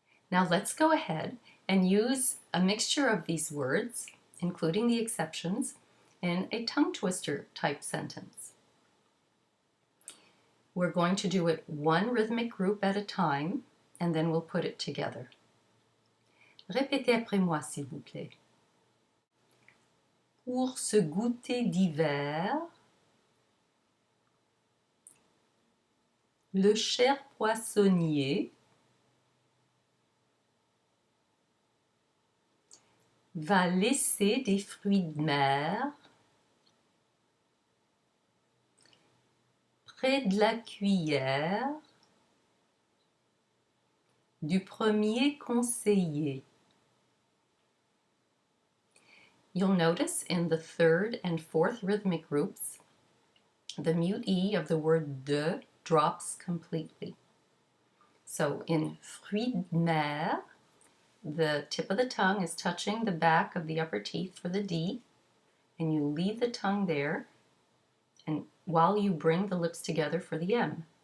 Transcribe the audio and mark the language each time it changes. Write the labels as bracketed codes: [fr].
[en] Now let's go ahead and use a mixture of these words, including the exceptions, in a tongue twister type sentence. We're going to do it one rhythmic group at a time, and then we'll put it together. [fr] Répétez après moi, s'il vous plaît. Pour ce goûter d'hiver, le cher poissonnier va laisser des fruits de mer près de la cuillère du premier conseiller. [en] You'll notice in the third and fourth rhythmic groups, the mute E of the word de drops completely. So in fruits de mer, the tip of the tongue is touching the back of the upper teeth for the D, and you leave the tongue there, and while you bring the lips together for the M.